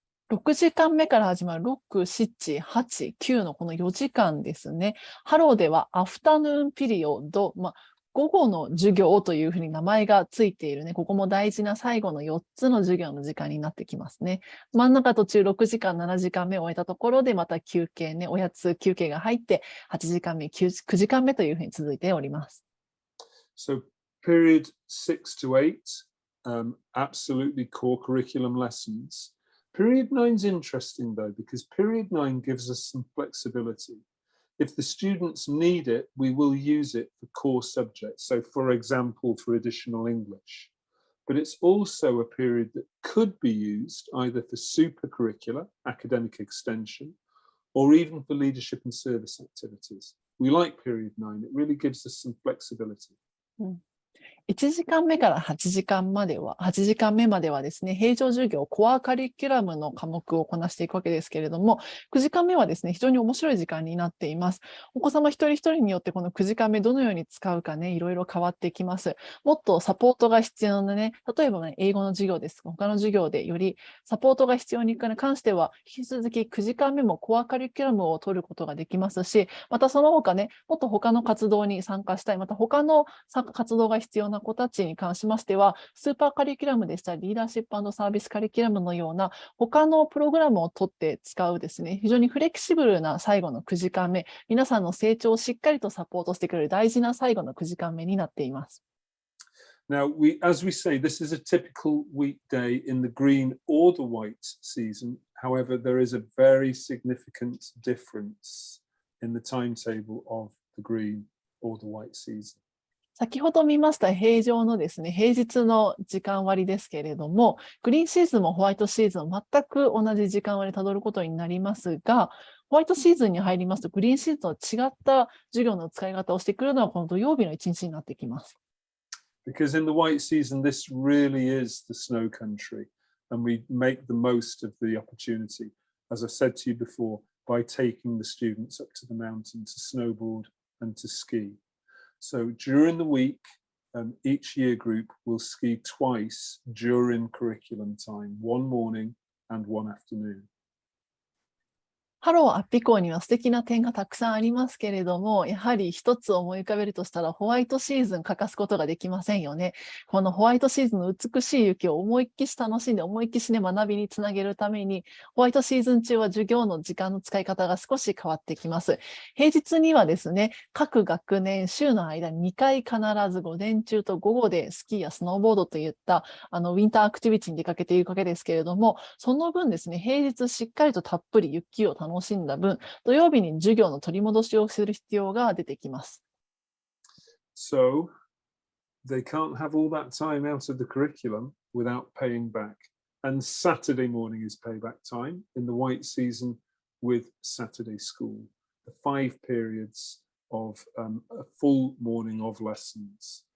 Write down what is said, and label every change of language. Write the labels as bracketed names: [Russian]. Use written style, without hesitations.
[Japanese] 6時間目から始まる6、7、8、9のこの4時間ですね。ハローではアフタヌーンピリオド、午後の授業というふうに名前がついているね。ここも大事な最後の4つの授業の時間になってきますね。真ん中途中6時間、7時間目を終えたところでまた休憩ね、おやつ休憩が入って8時間目、9時間目というふうに続いております。 [English] So period 6 to 8, absolutely core curriculum lessons. Period 9 is interesting though, because period 9 gives us some flexibility. If the students need it, we will use it for core subjects. So for example, for additional English. But it's also a period that could be used either for supercurricular, academic extension, or even for leadership and service activities. We like period 9. It really gives us some flexibility. [Japanese] 1時間目から8時間目まではですね、平常授業、コアカリキュラムの科目をこなしていくわけですけれども、9時間目はですね、非常に面白い時間になっています。お子様一人一人によってこの9時間目どのように使うかね、いろいろ変わってきます。もっとサポートが必要なね、例えばね、英語の授業です。他の授業でよりサポートが必要に関しては、引き続き9時間目もコアカリキュラムを取ることができますし、またその他ね、もっと他の活動に参加したい、また他の活動が必要な子たちに関しましては、スーパーカリキュラムでしたり、リーダーシップ&サービスカリキュラムのような他のプログラムを取って使うですね、非常にフレキシブルな最後の9時間目、皆さんの成長をしっかりとサポートしてくれる大事な最後の9時間目になっています。 [English] Now, as we say, this is a typical weekday in the green or the white season. However, there is a very significant difference in the timetable of the green or the white season. [Japanese] 先ほど見ました平常のですね、平日の時間割ですけれども、グリーンシーズンもホワイトシーズンも全く同じ時間割たどることになりますが、ホワイトシーズンに入りますと、グリーンシーズンと違った授業の使い方をしてくるのはこの土曜日の一日になってきます。 [English] Because in the white season, this really is the snow country, and we make the most of the opportunity, as I said to you before, by taking the students up to the mountain to snowboard and to ski. So during the week, each year group will ski twice during curriculum time, one morning and one afternoon. [Japanese] ハローアッピ校には素敵な点がたくさんありますけれども、やはり一つ思い浮かべるとしたらホワイトシーズン欠かすことができませんよね。このホワイトシーズンの美しい雪を思いっきし楽しんで思いっきしね学びにつなげるために、ホワイトシーズン中は授業の時間の使い方が少し変わってきます。平日にはですね、各学年週の間に2回必ず午前中と午後でスキーやスノーボードといったウィンターアクティビティに出かけているわけですけれども、その分ですね、平日しっかりとたっぷり雪を楽しんだ分、土曜日に授業の取り戻しをする必要が出てきます。 [English] So they can't have all that time out of the curriculum without paying back. And Saturday morning is payback time in the white season with Saturday school. The 5 periods of a full morning of lessons.